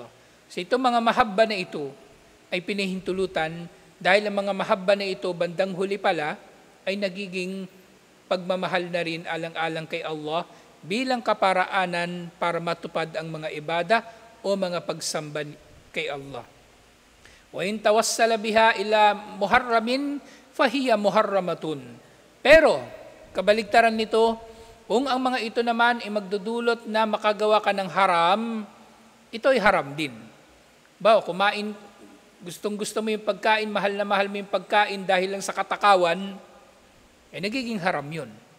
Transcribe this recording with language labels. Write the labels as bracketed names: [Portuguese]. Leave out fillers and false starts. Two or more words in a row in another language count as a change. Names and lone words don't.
[Filipino] So itong mga mahabba na ito ay pinahintulutan dahil ang mga mahabba na ito bandang huli pala ay nagiging pagmamahal na rin alang-alang kay Allah bilang kaparaanan para matupad ang mga ibada o mga pagsamba kay Allah. [Arabic] وإن توسل بها إلى محرم فهي محرمة. [Filipino] Pero kabaligtaran nito, kung ang mga ito naman ay magdudulot na makagawa ka ng haram, ito ay haram din. Bawa, kumain, gustong-gusto mo yung pagkain, mahal na mahal mo yung pagkain dahil lang sa katakawan, nagiging haram yun.